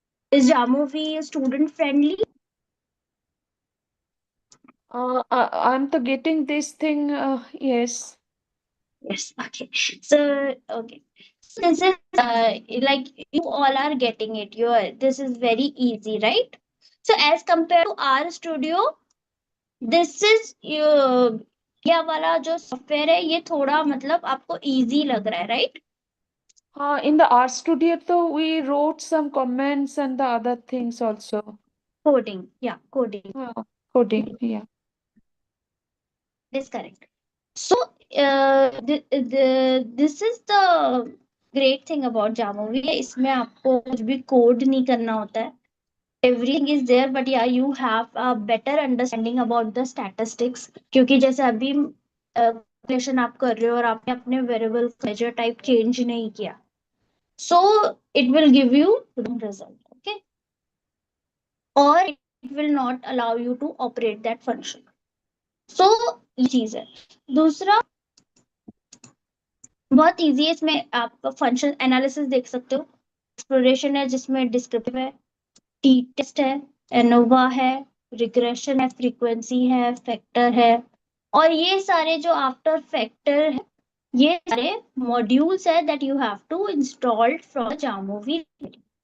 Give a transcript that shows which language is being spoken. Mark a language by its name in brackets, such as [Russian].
[English] Is Jamovi student friendly? I'm to getting this thing, yes. Yes. Okay. So okay. This is like you all are getting it. This is very easy, right? So as compared to R Studio, this is [Hindi] ये वाला जो software है ये थोड़ा मतलब आपको easy लग रहा है, right? [English] In the art studio, though, we wrote some comments and the other things also. Coding, yeah, coding. Coding, yeah. That is correct. So this is the great thing about Jamovi. [Hindi] इसमें आपको कुछ भी code नहीं करना होता है. [English] Everything is there, but yeah, you have a better understanding about the statistics. [Hindi] क्योंकि जैसे अभी कैलकुलेशन आप कर रहे हो और आपने अपने वेरिएबल मेजर टाइप चेंज नहीं किया, [English] so it will give you wrong result, okay, or it will not allow you to operate that function. [Hindi] So ये चीज है. दूसरा बहुत इजी है, इसमें आप फंक्शन एनालिसिस देख सकते हो. एक्सप्लोरेशन है जिसमें डिस्क्रिप्टिव है, टी टेस्ट है, एनोवा है, रिग्रेशन है, फ्रीक्वेंसी है, फैक्टर है. और ये सारे जो आफ्टर फैक्टर है, ये सारे मॉड्यूल्स है [English] That you have to install from the Jamovi library.